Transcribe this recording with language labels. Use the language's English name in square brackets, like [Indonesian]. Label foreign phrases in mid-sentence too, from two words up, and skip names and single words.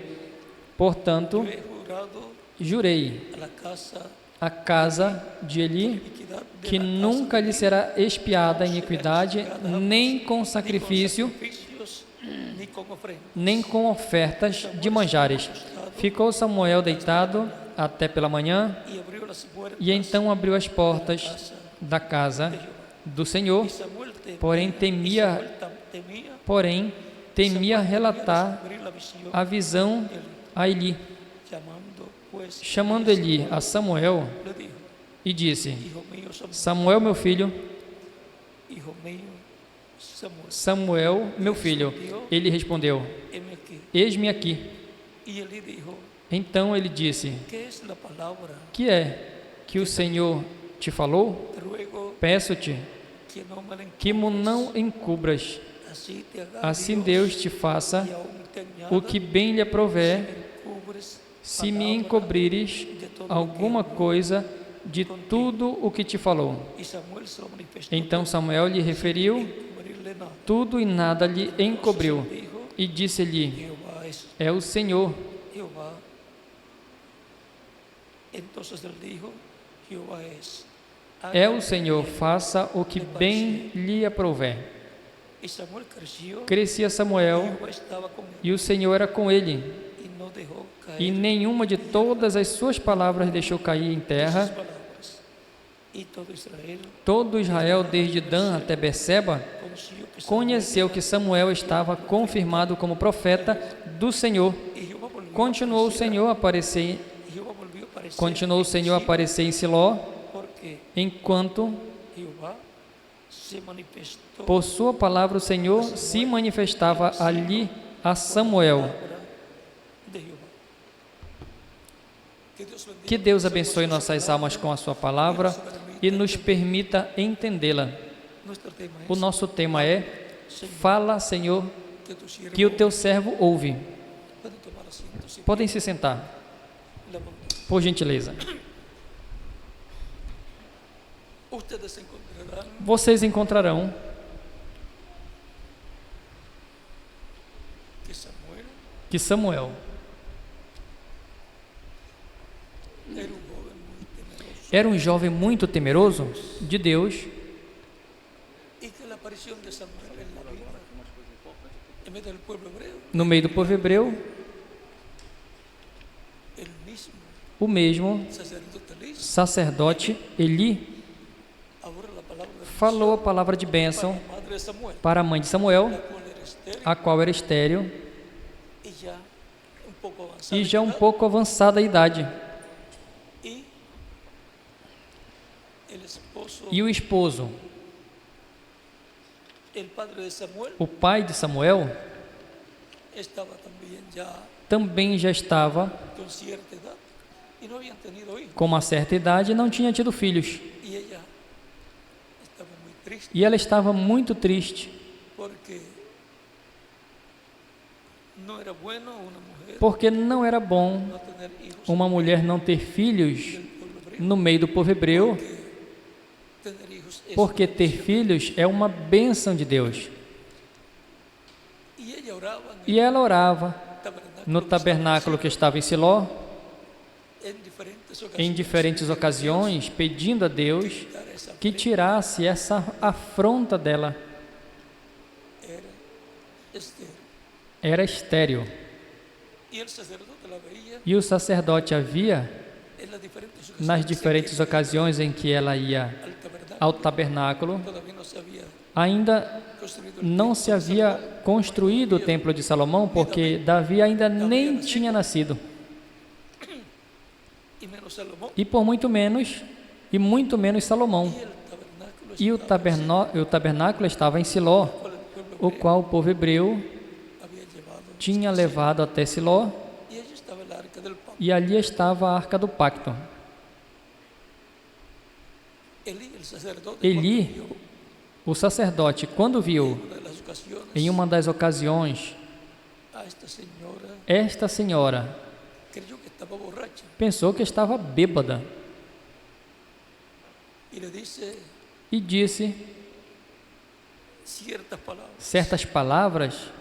[Portuguese] Portanto, jurei a casa de Eli que nunca lhe será expiada a iniquidade, nem com sacrifício, nem com ofertas de manjares. Ficou Samuel deitado até pela manhã, [Spanish] y abrió las puertas [Portuguese] e então abriu as [Spanish] de la [Portuguese] portas [Spanish] casa [Portuguese] da casa [Spanish] de Jehová. [Portuguese] do Senhor, [Spanish] Y Samuel temía, [Portuguese] porém temia, temia relatar [Spanish] descubrir la visión [Portuguese] a visão [Spanish] de Eli. [Portuguese] a Eli. [Spanish] Llamando pues [Portuguese] Chamando Eli a Samuel, [Spanish] le dijo: [Portuguese] e disse: [Spanish] Hijo mío Samuel, [Portuguese] Samuel, meu filho. [Spanish] hijo mío Samuel. [Portuguese] Samuel, meu filho. Ele respondeu: [Spanish] Heme aquí. [Portuguese] Eis-me aqui. [Spanish] Y Eli dijo: [Portuguese] Então ele disse: [Spanish] ¿Qué es la palabra? [Portuguese] Que é que o Senhor te falou? [Spanish] Te ruego [Portuguese] Peço-te [Spanish] que no me la [Portuguese] que [Spanish] encubras. [Portuguese] não encubras. [Spanish] Así te haga [Portuguese] Assim Deus te [Spanish] y [Portuguese] faça [Spanish] aún te añada [Portuguese] o que bem lhe aprouver, [Spanish] encubres [Portuguese] se me [Spanish] palabra [Portuguese] encobrires [Spanish] de todo [Portuguese] alguma [Spanish] lo que habló. [Portuguese] coisa de tudo o que te falou. [Spanish] Y Samuel se lo manifestó [Portuguese] Então Samuel lhe referiu [Spanish] encubrirle nada. [Portuguese] tudo e nada lhe encobriu. [Spanish] Entonces dijo: [Portuguese] E disse-lhe: [Spanish] Jehová es [Portuguese] É o Senhor. [Spanish] Jehová. Entonces él dijo: Jehová es. [Portuguese] É o Senhor, faça o que bem lhe aprouver. [Spanish] Y Samuel creció, [Portuguese] Crescia Samuel, [Spanish] Jehová estaba con él [Portuguese] e o Senhor era com ele, [Spanish] y no dejó caer [Portuguese] e nenhuma de todas as suas palavras deixou cair em [Spanish] sus [Portuguese] terra. [Spanish] palabras. Y todo Israel [Portuguese] Todo Israel, desde Dan até Beceba, conheceu que Samuel estava confirmado como profeta do Senhor. [Spanish] y Jehová volvió [Portuguese] Continuou o Senhor a aparecer, [Spanish] y Jehová volvió a aparecer [Portuguese] continuou o [Spanish] en [Portuguese] Senhor a [Spanish] Silo, [Portuguese] aparecer em Siló, [Spanish] porque [Portuguese] enquanto [Spanish] Jehová se manifestó [Portuguese] por sua palavra o Senhor se manifestava ali a Samuel. [Spanish] palabra de Jehová. [Portuguese] Que Deus abençoe nossas almas com a sua palavra e nos permita entendê-la. [Spanish] Nuestro tema [Portuguese] O [Spanish] es: [Portuguese] nosso tema é: Fala, Senhor, [Spanish] que tu siervo [Portuguese] que o teu servo ouve. [Spanish] puede tomar asiento, si [Portuguese] Podem se sentar, [Spanish] la bondad. [Portuguese] por gentileza. [Spanish] Ustedes encontrarán [Portuguese] Vocês encontrarão [Spanish] que Samuel [Portuguese] que Samuel [Spanish] era un joven muy temeroso [Portuguese] era um jovem muito temeroso de Deus, [Spanish] y que la aparición de Samuel en la vida en medio del pueblo hebreo, [Portuguese] no meio do povo hebreu, [Spanish] el mismo [Portuguese] o mesmo [Spanish] sacerdote Elí [Portuguese] sacerdote Eli [Spanish] ahora la palabra de [Portuguese] falou a palavra de bênção [Spanish] la madre de Samuel, [Portuguese] para a mãe de Samuel, [Spanish] la cual era estéril [Portuguese] a qual era estéril [Spanish] y ya un poco avanzada [Portuguese] e [Spanish] en [Portuguese] já um [Spanish] edad, [Portuguese] pouco avançada a idade. [Spanish] y el esposo, [Portuguese] E o esposo, [Spanish] el padre de Samuel, [Portuguese] o pai de Samuel, [Spanish] estaba también ya [Portuguese] também já estava [Spanish] con cierta edad y no habían tenido hijos, [Portuguese] com uma certa idade e não tinha tido filhos. [Spanish] y ella estaba muy triste [Portuguese] E ela estava muito triste, [Spanish] porque no era bueno una mujer [Portuguese] porque não era bom [Spanish] no tener hijos [Portuguese] uma mulher não ter filhos [Spanish] del pueblo hebreo, [Portuguese] no meio do povo hebreu, [Spanish] tener hijos es [Portuguese] porque [Spanish] una [Portuguese] ter [Spanish] bendición. [Portuguese] filhos é uma bênção de Deus. [Spanish] Y ella oraba en [Portuguese] E ela orava [Spanish] tabernáculo [Portuguese] no [Spanish] que estaba [Portuguese] tabernáculo que estava em Siló, [Spanish] en diferentes [Portuguese] em [Spanish] ocasiones, [Portuguese] diferentes ocasiões, pedindo a Deus [Spanish] quitar esa [Portuguese] que tirasse essa afronta dela. [Spanish] era estéril. [Portuguese] Era estéril. [Spanish] Y el sacerdote la veía [Portuguese] E o sacerdote a via [Spanish] en las diferentes ocasiones [Portuguese] nas [Spanish] en [Portuguese] diferentes que ocasiões em que ela ia [Spanish] al tabernáculo [Portuguese] ao tabernáculo. [Spanish] todavía no se había [Portuguese] Ainda [Spanish] construido el [Portuguese] não [Spanish] templo [Portuguese] se [Spanish] de [Portuguese] havia [Spanish] Salomón, [Portuguese] construído o templo de Salomão, porque Davi ainda nem tinha nascido. [Spanish] y menos Salomón, [Portuguese] E por muito menos Salomão. [Spanish] y el tabernáculo [Portuguese] E o tabernáculo estava em Siló, [Spanish] cual el pueblo [Portuguese] o [Spanish] hebreo [Portuguese] qual o povo hebreu [Spanish] había llevado, [Portuguese] tinha levado até Siló, [Spanish] y allí estaba el arca del pacto. [Portuguese] e ali estava a Arca do Pacto. [Spanish] Elí, el sacerdote, [Portuguese] Eli, [Spanish] cuando vio [Portuguese] o sacerdote, quando viu [Spanish] una de las ocasiones [Portuguese] em uma das ocasiões [Spanish] a esta señora, [Portuguese] esta senhora, [Spanish] creyó que estaba borracha [Portuguese] pensou que estava bêbada [Spanish] y le dice [Portuguese] e disse [Spanish] ciertas palabras. [Portuguese] certas palavras.